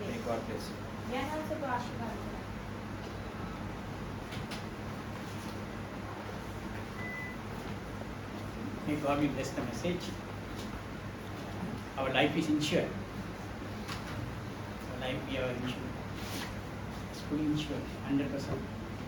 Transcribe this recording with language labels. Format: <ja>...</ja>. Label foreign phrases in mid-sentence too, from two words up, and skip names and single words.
<en>May God bless you.</en> <si>දෙවියන් වහන්සේ ඔබ ආශිර්වාද කරයි.</si> <en>May God will bless the message. Our life is insured. Our life we are insured. It's fully insured, 100%.</en>